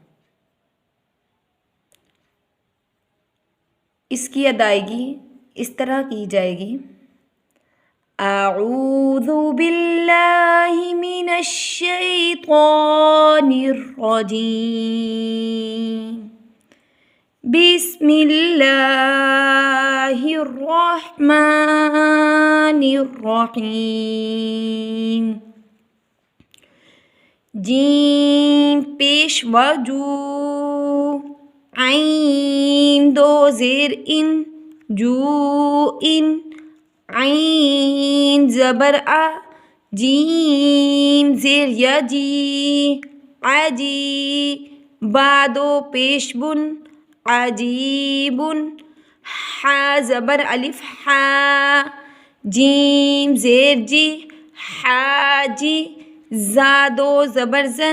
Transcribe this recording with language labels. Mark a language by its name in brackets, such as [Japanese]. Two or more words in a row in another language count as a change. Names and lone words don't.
[Urdu] اس کی ادائیگی اس طرح کی جائے گی: [Arabic] اعوذ باللہ من الشیطان الرجیم، بسم اللہ الرحمن الرحیم۔ [Urdu] جیم پیش وجو، عین دو زیر ان، جو ان، عین زبر آ، جیم زیر یجی، عجی، با دو پیش بن، عجیبن، حا زبر الف حا، جیم زیر جی، حاجی، زا دو زبر زن،